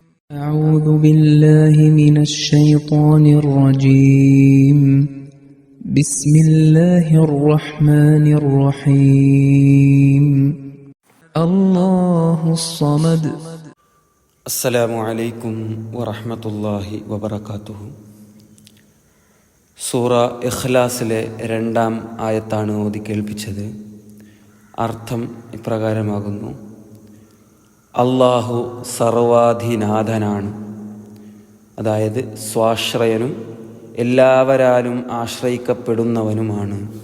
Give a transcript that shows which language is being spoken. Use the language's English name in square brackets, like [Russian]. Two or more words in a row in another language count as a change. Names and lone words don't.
[Arabic] أعوذ بالله من الشيطان الرجيم بسم الله الرحمن الرحيم الله الصمد السلام عليكم ورحمة الله وبركاته. [Malayalam] സൂറ ഇഖ്ലാസിലെ 2-ാം ആയത്താണ് ഓതി കേൾപ്പിച്ചത്. അർത്ഥം ഇപ്രകാരമാകുന്നു: അല്ലാഹു സർവാധിനാഥനാണ്, അതായത് സ്വാശ്രയനും എല്ലാവരാലും ആശ്രയിക്കപ്പെടുന്നവനുമാണ്.